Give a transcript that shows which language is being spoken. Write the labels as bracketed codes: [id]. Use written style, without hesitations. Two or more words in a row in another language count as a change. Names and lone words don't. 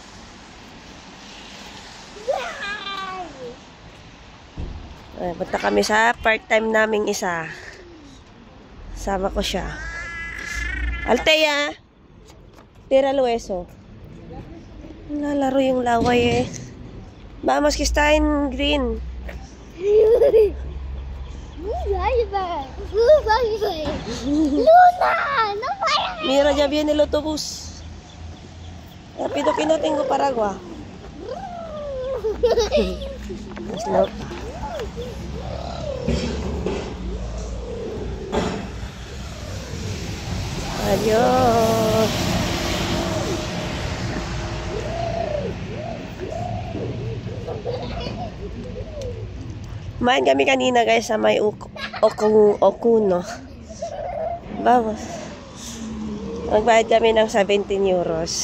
[tl] Ay, punta kami sa part-time naming isa. Sama ko siya. Altea! Tira Lueso. Nalaro yung laway eh. [es] Vamos que está en green. Luna! No para! Mira, ya viene el autobús. Rápido que no tengo paraguas. Es loca. Adiós. [tl] Kumain kami kanina guys sa may Okuno. Vamos. Magbayad kami ng 17 euros.